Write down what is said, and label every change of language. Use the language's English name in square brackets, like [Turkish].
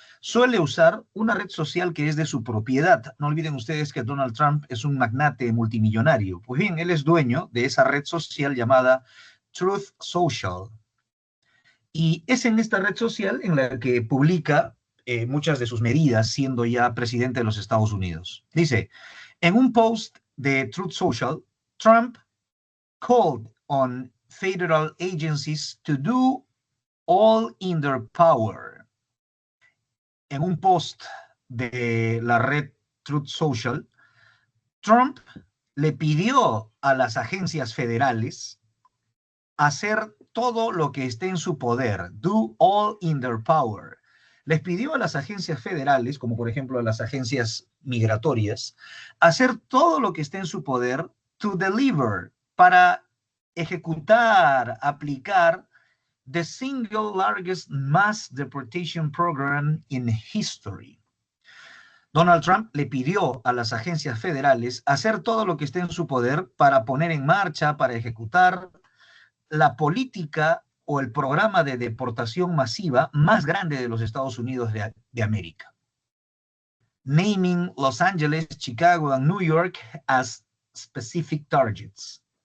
[Spanish] Suele usar una red social que es de su propiedad. No olviden ustedes que Donald Trump es un magnate multimillonario. Pues bien, él es dueño de esa red social llamada Truth Social. Y es en esta red social en la que publica muchas de sus medidas, siendo ya presidente de los Estados Unidos. Dice, en un post de Truth Social, [English] Trump called on federal agencies to do all in their power. [Spanish] En un post de la red Truth Social, Trump le pidió a las agencias federales hacer todo lo que esté en su poder, [English] do all in their power. [Spanish] Les pidió a las agencias federales, como por ejemplo a las agencias migratorias, hacer todo lo que esté en su poder [English] to deliver, [Spanish] para ejecutar, aplicar [English] the single largest mass deportation program in history. [Spanish] Donald Trump le pidió a las agencias federales hacer todo lo que esté en su poder para poner en marcha, para ejecutar la política o el programa de deportación masiva más grande de los Estados Unidos de América. [English] Naming Los Ángeles, Chicago and New York as specific targets.